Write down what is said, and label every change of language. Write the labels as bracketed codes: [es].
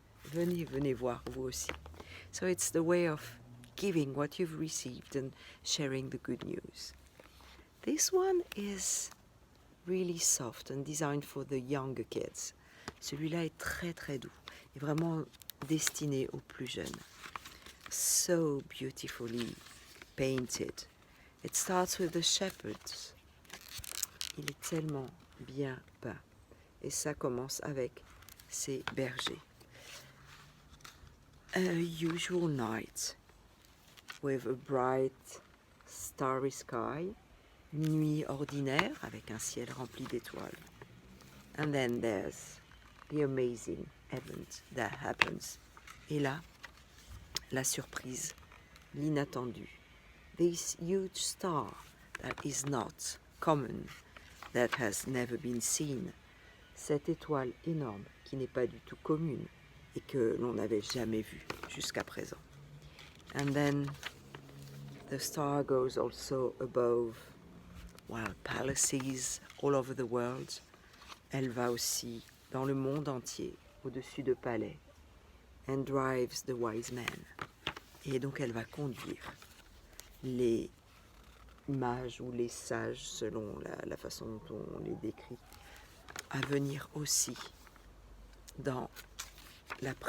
[fr] Venez voir vous aussi. [en] So it's the way of giving what you've received and sharing the good news. This one is really soft and designed for the younger kids. [fr] Celui-là est très très doux et vraiment destiné aux plus jeunes. [en] So beautifully painted. It starts with the shepherds. [fr] Il est tellement bien peint. Et ça commence avec ces bergers. [en] A usual night with a bright starry sky. [fr] Une nuit ordinaire avec un ciel rempli d'étoiles. [en] And then there's the amazing event that happens. [fr] Et là, la surprise, l'inattendu. [en] This huge star that is not common, that has never been seen. [fr] Cette étoile énorme qui n'est pas du tout commune et que l'on n'avait jamais vue jusqu'à présent. [en] And then the star goes also above palaces all over the world. [fr] Elle va aussi dans le monde entier, au-dessus de palais. [en] And drives the wise men. [fr] Et donc elle va conduire les mages ou les sages, selon la façon dont on les décrit, à venir aussi dans la présence